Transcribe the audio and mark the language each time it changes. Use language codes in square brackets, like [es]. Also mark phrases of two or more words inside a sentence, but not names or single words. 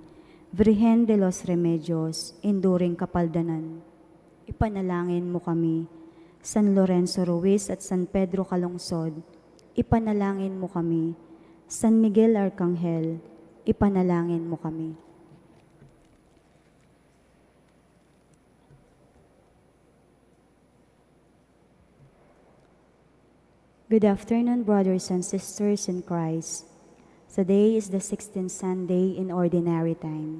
[tl] Virgen de los Remedios, enduring kapaldanan, ipanalangin mo kami. San Lorenzo Ruiz at San Pedro Calungsod, ipanalangin mo kami. San Miguel Arcangel, ipanalangin mo kami. [en] Good afternoon, brothers and sisters in Christ. Today is the 16th Sunday in Ordinary Time.